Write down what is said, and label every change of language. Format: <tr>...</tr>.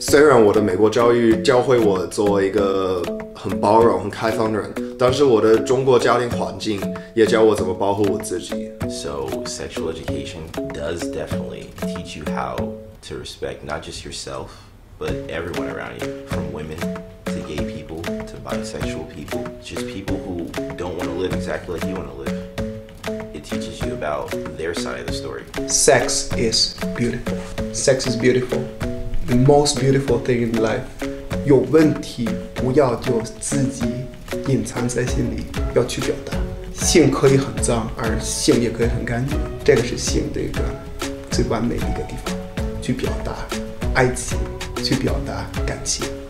<zh>虽然我的美国教育教会我作为一个很包容、很开放的人，但是我的中国家庭环境也教我怎么保护我自己。</zh> <en>So sexual education does definitely teach you how to respect not just yourself, but everyone around you, from women to gay people to bisexual people, just people who don't want to live exactly like you want to live. It teaches you about their side of the story. Sex is beautiful. Sex is beautiful. The most beautiful thing in life.</en> <zh>有问题不要就自己隐藏在心里，要去表达。性可以很脏，而性也可以很干净。这个是性的一个最完美的一个地方，去表达爱情，去表达感情。</zh>